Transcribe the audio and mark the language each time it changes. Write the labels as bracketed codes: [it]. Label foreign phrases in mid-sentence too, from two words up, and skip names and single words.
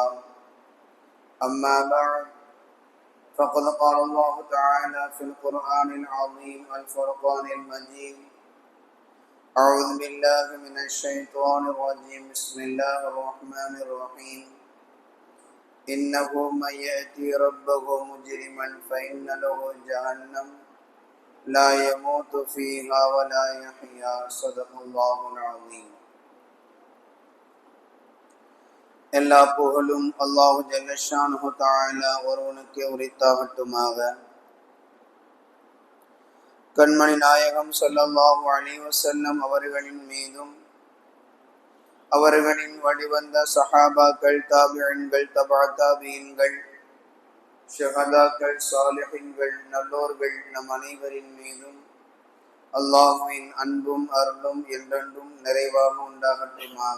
[ar] أما بعد، فقد قال الله تعالى في القرآن العظيم الفرقان المجيد: أعوذ بالله من الشيطان الرجيم، بسم الله الرحمن الرحيم. إنه من يأتي ربه مجرما فإن له جهنم لا يموت فيها ولا يحيا. صدق الله العظيم. [ta] எல்லா புகழும் [ar] الله جل شأنه تعالى [ta] ஒருவனுக்கே உரித்தாகட்டுமாக. கண்மணி நாயகம் [ar] صلى الله عليه وسلم [ta] அவர்களின் மீதும் அவர்களின் வழிவந்த சஹாபாக்கள், தாபிஈன்கள், தபா தாபிஈன்கள், ஷஹதாக்கள், சாலிஹீன்கள், நல்லோர்கள் நம் அனைவரின் மீதும் அல்லாஹ்வின் அன்பும் அருளும் என்றென்றும் நிறைவாக உண்டாகட்டுமாக.